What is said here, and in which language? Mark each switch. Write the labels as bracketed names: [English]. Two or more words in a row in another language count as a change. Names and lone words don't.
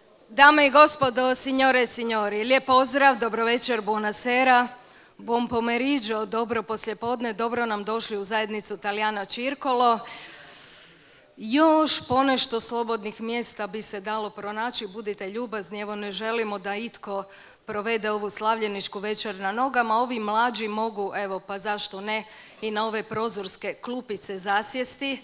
[Croatian] Dame i gospodo, [Italian] signore e signori, [Croatian] lijep pozdrav, dobro večer, [Italian] buonasera, buon pomeriggio, [Croatian] dobro poslijepodne, dobro nam došli u zajednicu Talijana Circolo. Još ponešto slobodnih mjesta bi se dalo pronaći, budite ljubazni, evo ne želimo da itko provede ovu slavljeničku večer na nogama, ovi mlađi mogu, evo pa zašto ne, i na ove prozorske klupice zasjesti.